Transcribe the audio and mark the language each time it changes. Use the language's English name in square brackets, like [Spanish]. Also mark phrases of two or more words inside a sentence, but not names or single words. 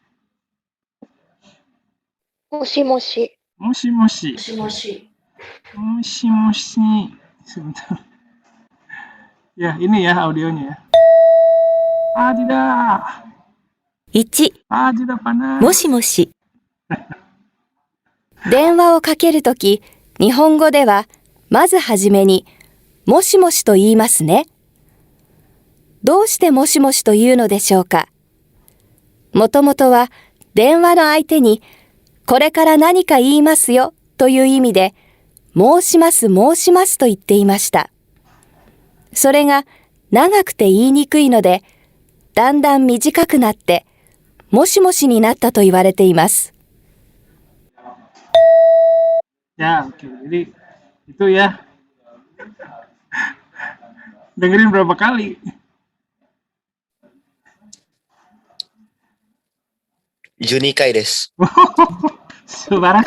[Japanese] もしもし. もしもし. もしもし. もしもし. [Indonesian] Sebentar. Ya, ini ya audionya ya. Tidak. 1、 Tidak panas. [Japanese] もしもし。電話をかけるとき、日本語では、まずはじめに、もしもしと言いますね。どうしてもしもしというのでしょうか。もともとは、電話の相手に、これから何か言いますよという意味で、申しますと言っていました。それが長くて言いにくいので、だんだん短くなって、もしもしになったと言われています。 [Indonesian] Ya, oke. Jadi itu ya. Dengerin berapa kali? [Japanese] 十二回です. [Indonesian] Sebarang.